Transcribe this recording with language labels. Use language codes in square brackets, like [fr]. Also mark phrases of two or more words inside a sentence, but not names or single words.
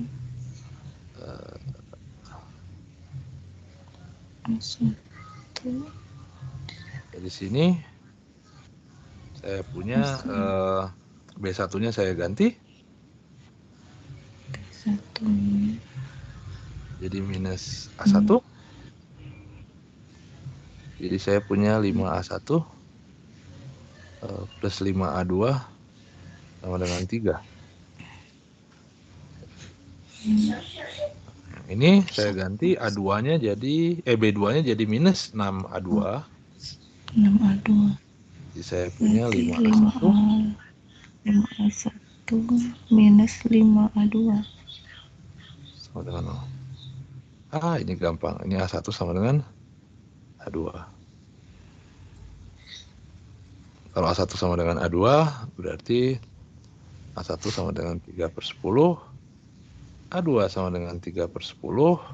[id] Dari sini saya punya B1-nya saya ganti. B1. Jadi minus A1. Jadi saya punya 5A1 plus 5A2 sama dengan 3. Ini saya ganti A2-nya jadi B2-nya jadi minus 6A2. 6A2. Jadi saya punya Berarti 5A1. 5A1 minus 5A2. Sama dengan 0. Ini gampang. Ini A1 sama dengan A2. Kalau A1 sama dengan A2, berarti A1 sama dengan 3/10. A2 sama dengan 3/10.